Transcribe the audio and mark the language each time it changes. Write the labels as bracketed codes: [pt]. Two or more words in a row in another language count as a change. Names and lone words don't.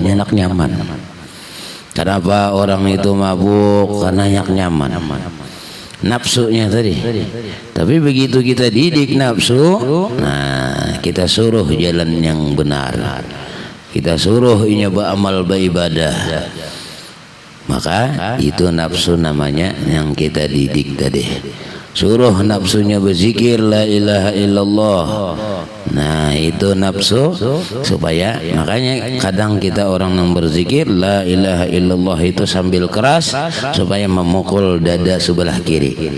[id] Hendak nyaman. Kenapa orang itu mabuk? Karena hendak nyaman. Nafsunya tadi. Tapi begitu kita didik nafsu, nah kita suruh jalan yang benar, kita suruh inya beramal beribadah, maka itu nafsu namanya yang kita didik tadi. Suruh nafsunya berzikir [ar] la ilaha illallah. [id] Nah, itu nafsu supaya, makanya kadang kita orang yang berzikir [ar] la ilaha illallah [id] itu sambil keras supaya memukul dada sebelah kiri.